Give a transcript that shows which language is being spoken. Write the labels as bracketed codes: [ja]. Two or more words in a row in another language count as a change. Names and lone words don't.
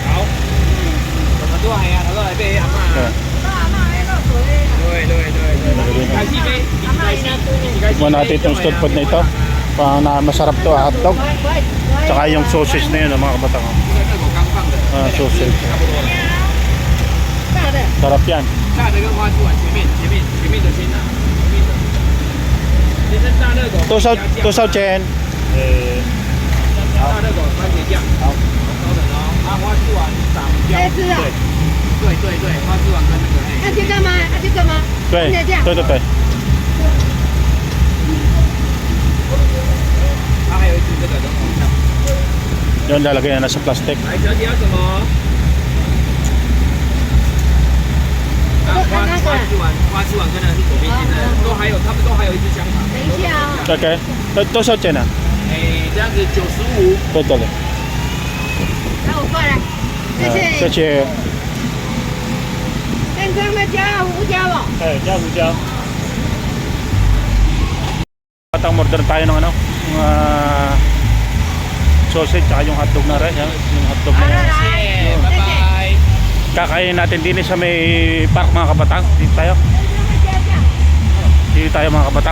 [tl] Muna natin itong street food na ito. Masarap to, hotdog. Tsaka yung sausage na yun mga kabatang. Sausage. Sarap yan. [zh] 多少钱？大热狗番茄酱，好，稍等哦。花枝丸撒胡椒，对，花枝丸跟那个。这个吗？这个吗？对。它还有一只这个人红酱。 [tl] Yan lalagay na sa plastic. [zh] 来，小姐要什么？花枝丸跟那个是左边现在他们都还有一只香肠。等一下啊。OK， 多少钱呢？这样子95。对。那我过来，谢谢。先生们加胡椒哦。加胡椒。 [tl] Patang order tayo ng sausage tsaka yung hotdog na rin. Yung hotdog na yan. Bye-bye. Kakain natin din sa may park mga kabatang. Dito tayo. Dito tayo mga kabatang.